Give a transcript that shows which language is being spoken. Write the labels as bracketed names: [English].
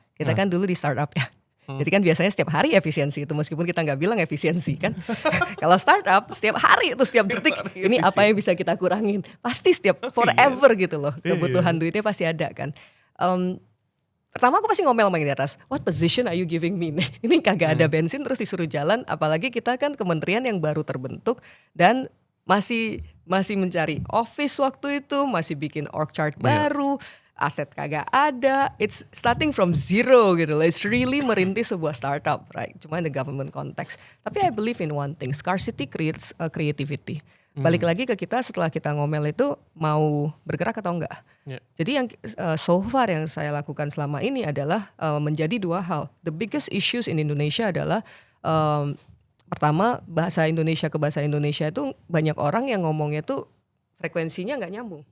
[Indonesian] Kita kan dulu di startup ya. Jadi kan biasanya setiap hari efisiensi itu meskipun kita nggak bilang efisiensi kan. Kalau startup setiap hari itu setiap detik ini apa yang bisa kita kurangin. Pasti setiap forever gitu loh. Kebutuhan duitnya pasti ada kan. Pertama aku pasti ngomel sama yang di atas. [English] What position are you giving me? [Indonesian] Ini kagak ada bensin terus disuruh jalan. Apalagi kita kan kementerian yang baru terbentuk dan masih mencari office waktu itu, masih bikin org chart baru, aset kagak ada, [English] it's starting from zero [Indonesian] gitu loh. [English] It's really [Indonesian] merintis sebuah [English] startup, right? [Indonesian] Cuma [English] in the government context. [Indonesian] Tapi [English] I believe in one thing, scarcity creates creativity. [Indonesian] Balik lagi ke kita setelah kita ngomel itu mau bergerak atau enggak. Jadi yang so far yang saya lakukan selama ini adalah menjadi 2 hal. [English] The biggest issues in Indonesia [Indonesian] adalah pertama, bahasa Indonesia ke bahasa Indonesia itu banyak orang yang ngomongnya tuh frekuensinya nggak nyambung.